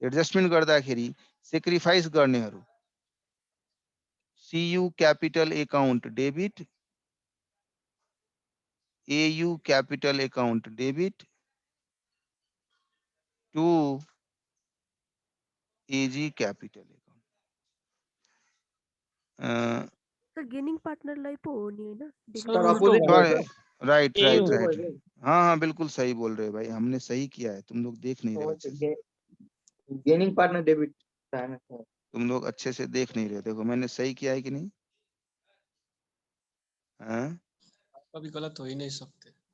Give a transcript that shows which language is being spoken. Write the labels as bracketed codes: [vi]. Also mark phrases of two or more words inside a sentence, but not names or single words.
[ne] एडजस्टमेन्ट गर्दाखेरि सेक्रिफाइस गर्नेहरू [en] CU capital account debit, AU capital account debit to AG capital account. [ne] सर [en] gaining partner [ne] पो हो नि हैन? सर अपोजिट भयो सर। [en] राइट ए राइट [ne] हो [en] राइट। [hi] हाँ हाँ बिल्कुल सही बोल रहे हो भाई, हमने सही किया है, तुम लोग देख नहीं रहे अच्छे से। [en] gaining partner [hi] डेबिट था ना सर। तुम लोग अच्छे से देख नहीं रहे, देखो मैंने सही किया है कि नहीं। हाँ कभी गलत हो ही नहीं सकते।